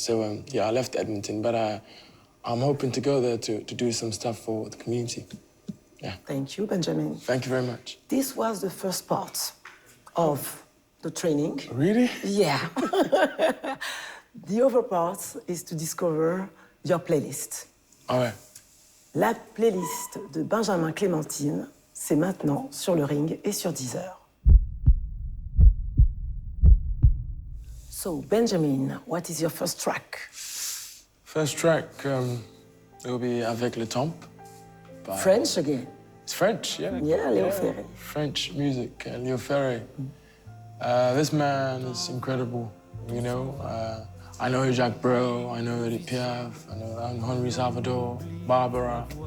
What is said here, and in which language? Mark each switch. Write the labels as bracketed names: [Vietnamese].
[English] So, yeah, I left Edmonton, but I'm hoping to go there to do some stuff for the community. Yeah. Thank you, Benjamin. Thank you very much. This was the first part of the training. Really? Yeah. The other part is to discover your playlist. All right. [French] La playlist de Benjamin Clementine, c'est maintenant sur le ring et sur Deezer. [English] So, Benjamin, what is your first track? First track, it will be Avec le Temps. French again? It's French, yeah. Yeah, Léo Ferré. French music, Léo Ferré. This man is incredible, you know. I know Jacques Brel, I know Edith Piaf, I know Henri Salvador, Barbara.